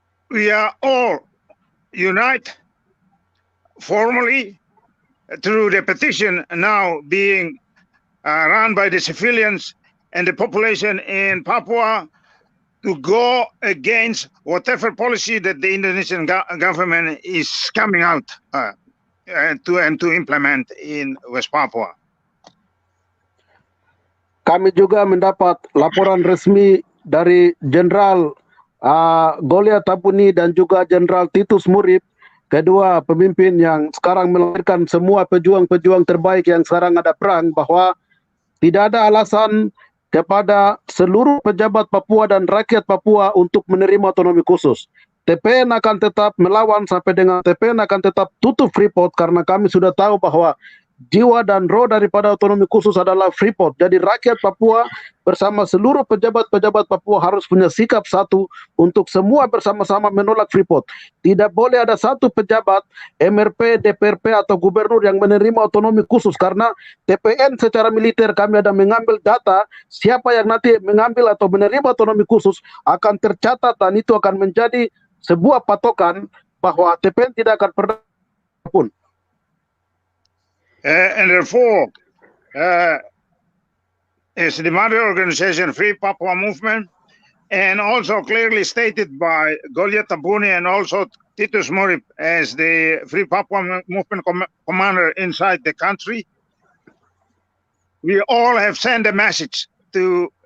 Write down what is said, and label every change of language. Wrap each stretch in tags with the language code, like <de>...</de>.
<en>we are all unite formally through the petition now being run by the civilians and the population in Papua to go against whatever policy that the Indonesian government is coming out to implement in West Papua.</en> <id>Kami juga mendapat laporan resmi dari Jenderal Golia Tabuni dan juga Jenderal Titus Murib, kedua pemimpin yang sekarang melahirkan semua pejuang-pejuang terbaik yang sekarang ada perang, bahwa tidak ada alasan kepada seluruh pejabat Papua dan rakyat Papua untuk menerima otonomi khusus. TPN akan tetap melawan sampai dengan TPN akan tetap tutup Freeport, karena kami sudah tahu bahwa jiwa dan roh daripada otonomi khusus adalah Freeport. Jadi rakyat Papua bersama seluruh pejabat-pejabat Papua harus punya sikap satu untuk semua bersama-sama menolak Freeport. Tidak boleh ada satu pejabat MRP, DPRP atau gubernur yang menerima otonomi khusus, karena TPN secara militer kami ada mengambil data siapa yang nanti mengambil atau menerima otonomi khusus akan tercatat, dan itu akan menjadi sebuah patokan bahwa TPN tidak akan pernah pun.</id> <en>And therefore, as the mother organization, Free Papua Movement, and also clearly stated by Golia Tabuni and also Titus Murib as the Free Papua Movement commander inside the country, we all have sent a message to</en>